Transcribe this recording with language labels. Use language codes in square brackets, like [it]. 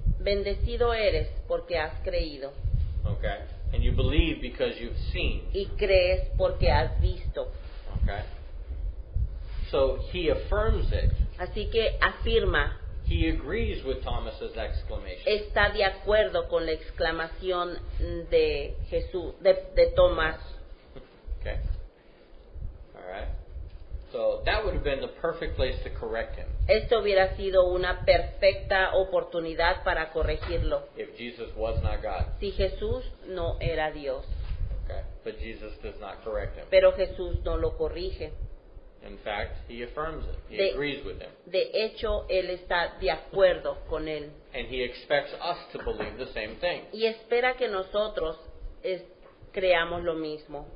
[es] bendecido eres porque has creído [en] Okay? And you believe because you've seen. [es] y crees porque has visto. [en] Okay? So he affirms it. [es] Así que afirma, [en] He agrees with Thomas's exclamation. [es] está de acuerdo con la exclamación de Jesús, de Tomás. [en] Okay? Alright? So that would have been the perfect place to correct him [es] Esto hubiera sido una perfecta oportunidad para corregirlo, [en] if Jesus was not God. [es] si Jesús no era Dios. [en] Okay? But Jesus does not correct him. [es] Pero Jesús no lo corrige. [en] In fact, he affirms it. He [es] De- [en] agrees with him. [es] De hecho, él está de acuerdo con él. [en] And he expects us to believe the same thing. [es] Y espera que nosotros creamos lo mismo.